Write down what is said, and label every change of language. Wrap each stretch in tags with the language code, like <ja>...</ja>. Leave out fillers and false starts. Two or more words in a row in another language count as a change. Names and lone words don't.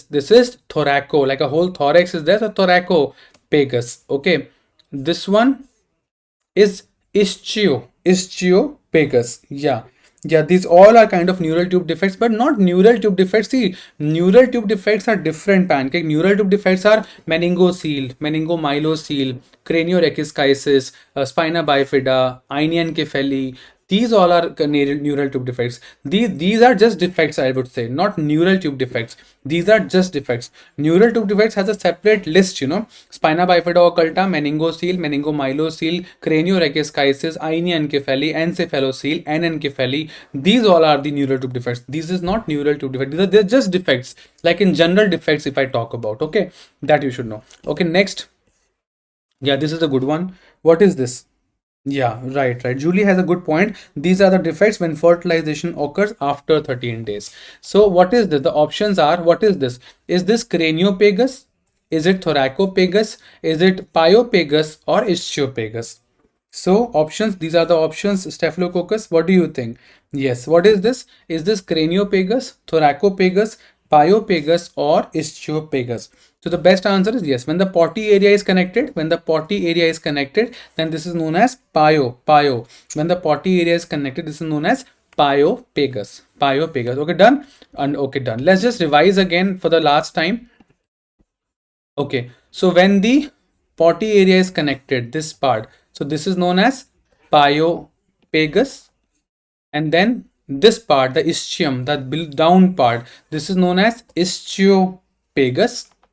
<en>This is thoraco, like a whole thorax is there, so thoracopagus. Okay, this one is ischiopagus. Yeah, these all are kind of neural tube defects, but not neural tube defects. See, neural tube defects are different, pancake. Neural tube defects are meningocele, meningomyelocele, craniorachis, spina bifida, einencephaly. These all are neural tube defects. These are just defects, I would say, not neural tube defects. These are just defects. Neural tube defects has a separate list, spina bifida occulta, meningocele, meningomyelocele, craniorachis, einencephaly, encephalocele, anencephaly. These all are the neural tube defects. This is not neural tube defects. They're just defects. Like in general defects, if I talk about, okay, that you should know. Okay, next. Yeah, this is a good one. What is this? Yeah, right. Julie has a good point. These are the defects when fertilization occurs after 13 days. So what is this? The options are, what is this? Is this craniopagus? Is it thoracopagus? Is it pyopagus or ischiopagus? So options, these are the options. Staphylococcus, what do you think? Yes, what is this? Is this craniopagus, thoracopagus, pyopagus or ischiopagus? So the best answer is yes. When the potty area is connected, then this is known as pyo. When the potty area is connected, this is known as pyopagus. Okay, done? And okay, done. Let's just revise again for the last time. Okay, so when the potty area is connected, this part, so this is known as pyopagus, and then this part, the ischium, that down part, this is known as ischiopagus.</en>